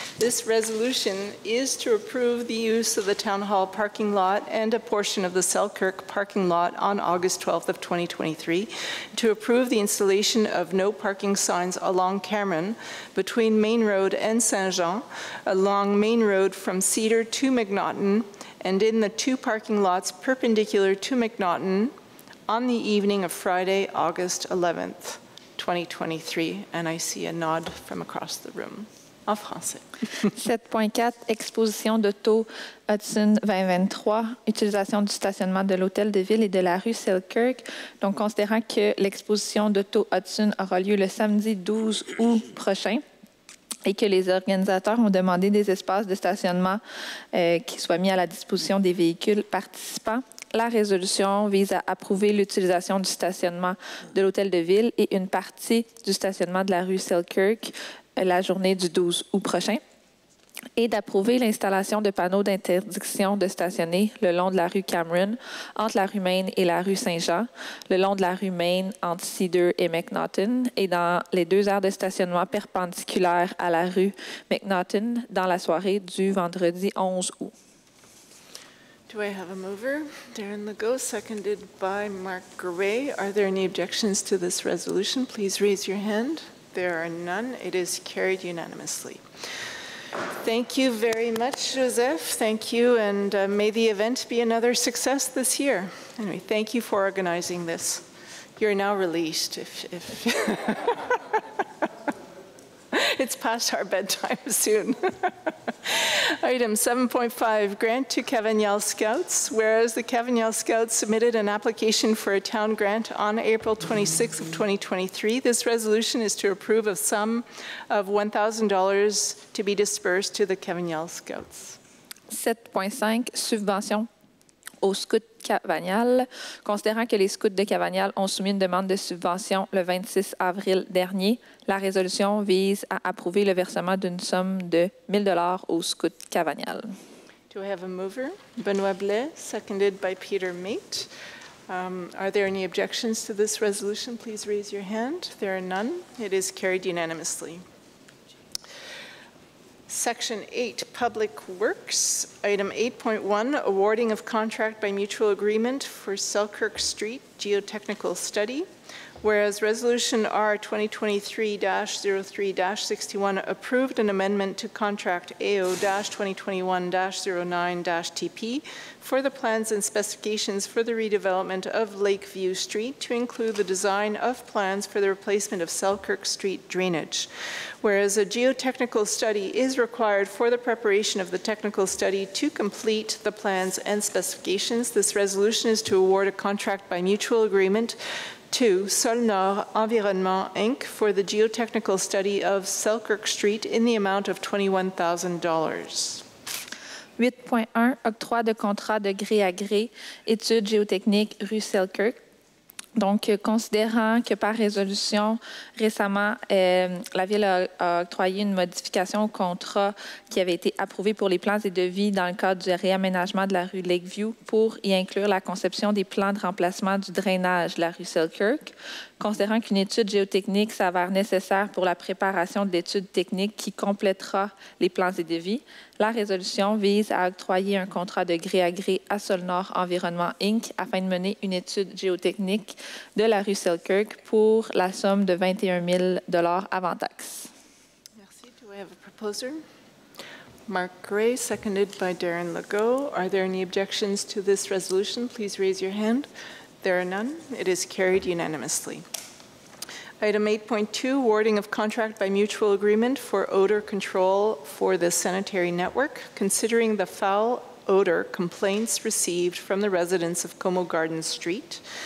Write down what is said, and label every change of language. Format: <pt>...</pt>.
<en>This resolution is to approve the use of the Town Hall parking lot and a portion of the Selkirk parking lot on August 12th of 2023, to approve the installation of no parking signs along Cameron between Main Road and Saint-Jean, along Main Road from Cedar to McNaughton, and in the two parking lots perpendicular to McNaughton on the evening of Friday, August 11th. 2023, and I see a nod from across the room.</en> <fr>En français. 7.4, exposition d'auto Hudson 2023, utilisation du stationnement de l'hôtel de ville et de la rue Selkirk. Donc, considérant que l'exposition d'auto Hudson aura lieu le samedi 12 août prochain, et que les organisateurs ont demandé des espaces de stationnement qui soient mis à la disposition des véhicules participants, la résolution vise à approuver l'utilisation du stationnement de l'hôtel de ville et une partie du stationnement de la rue Selkirk la journée du 12 août prochain. et d'approuver l'installation de panneaux d'interdiction de stationner le long de la rue Cameron, entre la rue Main et la rue Saint-Jean, le long de la rue Main entre Cedar et McNaughton, et dans les 2 aires de stationnement perpendiculaires à la rue McNaughton dans la soirée du vendredi 11 août.</fr> <en>Do I have a mover? Darren Legault, seconded by Mark Gray. Are there any objections to this resolution? Please raise your hand. There are none. It is carried unanimously. Thank you very much, Joseph. Thank you, and may the event be another success this year. Anyway, thank you for organizing this. You're now released. It's past our bedtime soon. Item 7.5, grant to Cavagnal Scouts. Whereas the Cavagnal Scouts submitted an application for a town grant on April 26th of 2023, this resolution is to approve a sum of $1,000 to be dispersed to the Cavagnal Scouts.</en> <fr>7.5, subvention aux scouts Cavagnal. Considérant que les scouts de Cavagnal ont soumis une demande de subvention le 26 avril dernier, la résolution vise à approuver le versement d'une somme de $1,000 aux scouts Cavagnal.</fr> <en>Do I have a mover? Benoit Blais, seconded by Peter Mate. Are there any objections to this resolution? Please raise your hand. There are none. It is carried unanimously. Section 8, Public Works. Item 8.1, awarding of contract by mutual agreement for Selkirk Street geotechnical study. Whereas Resolution R 2023-03-61 approved an amendment to contract AO-2021-09-TP for the plans and specifications for the redevelopment of Lakeview Street to include the design of plans for the replacement of Selkirk Street drainage. Whereas a geotechnical study is required for the preparation of the technical study to complete the plans and specifications, this resolution is to award a contract by mutual agreement to Sol Nord Environnement, Inc. for the geotechnical study of Selkirk Street in the amount of $21,000.</en> <fr>8.1, octroi de contrat de gré à gré, études géotechniques rue Selkirk. Donc, considérant que par résolution, récemment, la Ville a octroyé une modification au contrat qui avait été approuvé pour les plans et devis dans le cadre du réaménagement de la rue Lakeview pour y inclure la conception des plans de remplacement du drainage de la rue Selkirk, considérant qu'une étude géotechnique s'avère nécessaire pour la préparation de l'étude technique qui complétera les plans et devis, la résolution vise à octroyer un contrat de gré à gré à Sol Nord Environnement, Inc. afin de mener une étude géotechnique de la rue Selkirk pour la somme de $21,000 avant taxes. Merci.</fr> <en>Do I have a proposer? Mark Gray, seconded by Darren Legault. Are there any objections to this resolution? Please raise your hand. There are none. It is carried unanimously. Item 8.2, awarding of contract by mutual agreement for odor control for the sanitary network, considering the foul odor complaints received from the residents of Como Gardens Street.</en>